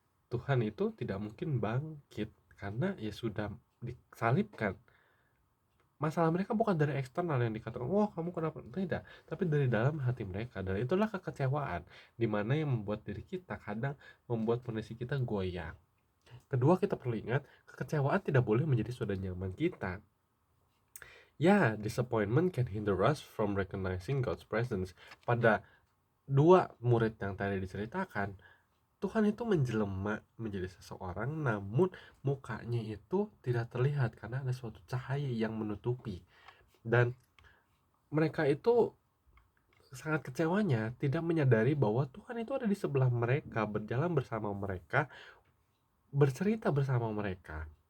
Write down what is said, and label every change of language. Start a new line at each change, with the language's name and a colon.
Indonesian: Tuhan itu tidak mungkin bangkit karena ya sudah disalibkan. Masalah mereka bukan dari eksternal yang dikatakan, wah kamu kenapa, tidak, tapi dari dalam hati mereka. Dan itulah kekecewaan, dimana yang membuat diri kita kadang membuat kondisi kita goyang. Kedua, kita perlu ingat, kekecewaan tidak boleh menjadi zona nyaman kita.
English: Ya, disappointment can hinder us from recognizing God's presence.
Indonesian: Pada dua murid yang tadi diceritakan, Tuhan itu menjelma menjadi seseorang, namun mukanya itu tidak terlihat karena ada suatu cahaya yang menutupi. Dan mereka itu sangat kecewanya tidak menyadari bahwa Tuhan itu ada di sebelah mereka, berjalan bersama mereka, bercerita bersama mereka.